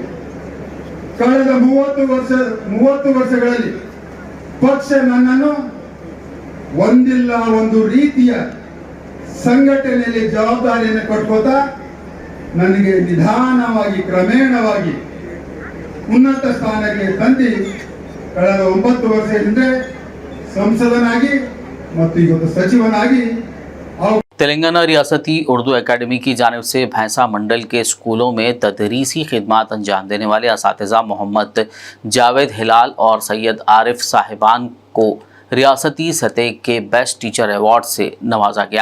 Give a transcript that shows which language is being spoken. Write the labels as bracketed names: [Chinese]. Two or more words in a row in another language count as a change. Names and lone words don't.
[Kannada] ಕಳೆದ 30 ವರ್ಷಗಳಲ್ಲಿ ಪಕ್ಷ ನನ್ನನ್ನು ಒಂದಿಲ್ಲ ಒಂದು ರೀತಿಯ ಸಂಘಟನೆಯಲ್ಲಿ ಜವಾಬ್ದಾರಿಯನ್ನು ಕೊಟ್ಕೋತಾ ನನಗೆ ನಿಧಾನವಾಗಿ ಕ್ರಮೇಣವಾಗಿ ಉನ್ನತ ಸ್ಥಾನಕ್ಕೆ ತಂದು ಕಳೆದ 9 ವರ್ಷ ಹಿಂದೆ ಸಂಸದನಾಗಿ ಮತ್ತು ಇವತ್ತು ಸಚಿವನಾಗಿ [Urdu] تلنگانہ ریاستی اردو اکیڈمی کی جانب سے بھینسا منڈل کے اسکولوں میں تدریسی خدمات انجام دینے والے اساتذہ محمد جاوید ہلال اور سید عارف صاحبان کو ریاستی سطح کے [English] best teacher award [Urdu] سے نوازا گیا.